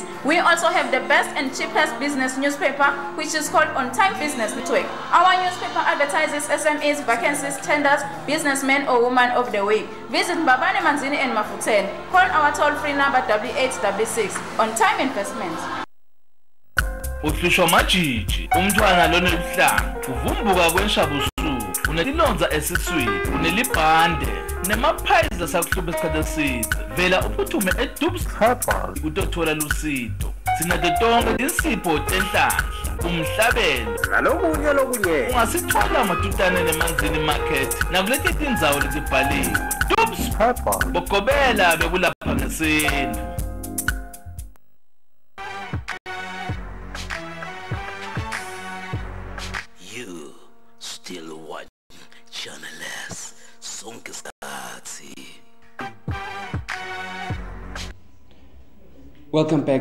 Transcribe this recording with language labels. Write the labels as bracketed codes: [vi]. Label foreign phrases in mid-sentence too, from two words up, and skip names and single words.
[en] We also have the best and cheapest business newspaper, which is called On Time Business Network. Our newspaper advertises SMEs, vacancies, tenders, businessmen or woman of the week. Visit Mbabane Manzini and Mafuten. Call our toll-free number 8866. On Time Investments. [ss] Ufisho majiji, umntwana lona lihlanga, uvumbuka kwenshabusuku, unetilonza esiswini, unelibhande, nemaphayiza sakuhlupha isikhathi eside. Vela uphuthume eDubs Herbal utothola lusido. Sinato tonke tinsipho tenhlanhla, umhlabelo, nalokunye lokunye. Ungasithola matutane nemanzini market, nakuleti tindzawo letibhaliwe. Dubs Herbal, bokobela bekulapha ngesintu. [en] Still watching Channel S, Sunkiskati. Welcome back.